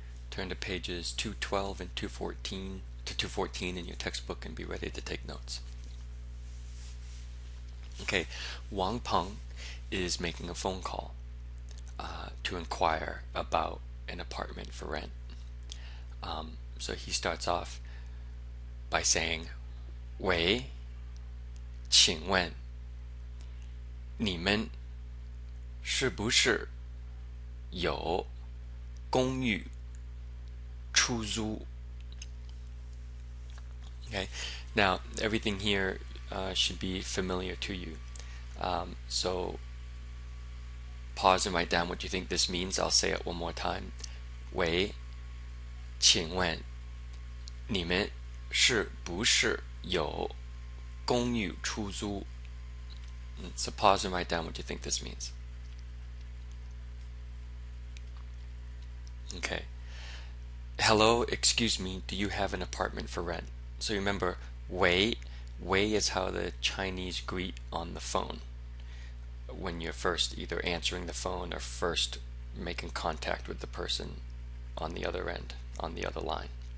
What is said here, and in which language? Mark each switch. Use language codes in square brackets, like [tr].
[en] Turn to pages 212 and 214 to 214 in your textbook and be ready to take notes. Okay, Wang Peng is making a phone call to inquire about an apartment for rent. So he starts off by saying, [zh] 喂，请问你们是不是有公寓出租? [en] Okay, now everything here should be familiar to you. So pause and write down what you think this means. I'll say it one more time. [zh] 喂，请问你们是不是有公寓出租? [en] So pause and write down what you think this means. Okay. Hello, excuse me, do you have an apartment for rent? So remember, 喂 is how the Chinese greet on the phone when you're first either answering the phone or first making contact with the person on the other end, on the other line.